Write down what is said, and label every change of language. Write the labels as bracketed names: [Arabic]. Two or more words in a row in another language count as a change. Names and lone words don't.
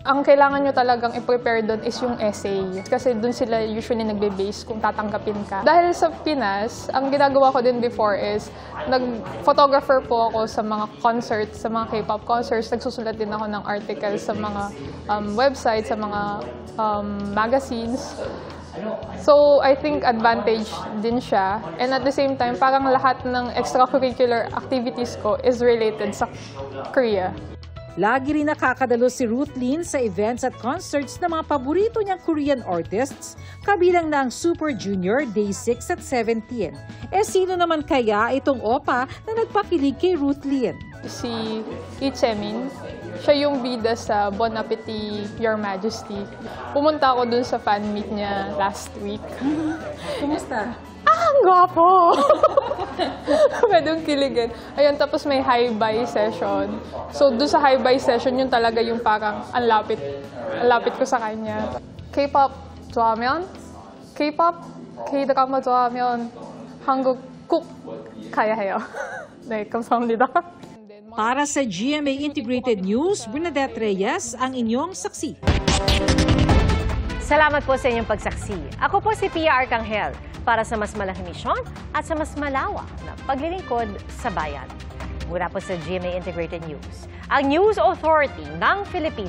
[Filipino] Ang kailangan nyo talagang i-prepare doon is yung essay. Kasi doon sila usually nagbe-base kung tatanggapin ka. Dahil sa Pinas, ang ginagawa ko din before is nag-photographer po ako sa mga concerts, sa mga [English] K-pop concerts. [Filipino] Nagsusulat din ako ng articles sa mga websites, sa mga magazines. [English] So, I think advantage [Filipino] din siya. [English] And at the same time, [Filipino] parang lahat ng [English] extracurricular activities [Filipino] ko [English] is related [Filipino] sa Korea. Lagi rin nakakadalo si Ruth Lin sa events at concerts ng mga paborito niyang [English] Korean artists, [Filipino] kabilang na ang Super Junior, Day 6 at 17. Sino naman kaya itong opa na nagpakilig kay Ruth Lin? Si Lee Chaemin. Siya yung bida sa Bon Appetit, Your Majesty. Pumunta ako dun sa [English] fan meet [Filipino] niya [English] last week. [Filipino] Kumusta? Ang gwapo! Pwedeng kiligin. Ayun, tapos may [English] high-buy session. [Filipino] So, dun sa [English] high-buy session, [Filipino] yun talaga yung parang ang lapit ko sa kanya. [Korean] K-pop 좋아하면? K-pop, K-drama 좋아하면 한국 꼭 가야 해요. 네, 감사합니다. [Filipino] Para sa GMA Integrated News, Bernadette Reyes, ang inyong saksi. Salamat po sa inyong pagsaksi. Ako po si Pia Arcangel para sa mas malaking misyon at sa mas malawak na paglilingkod sa bayan. Mula po sa GMA Integrated News, ang News Authority ng Filipino.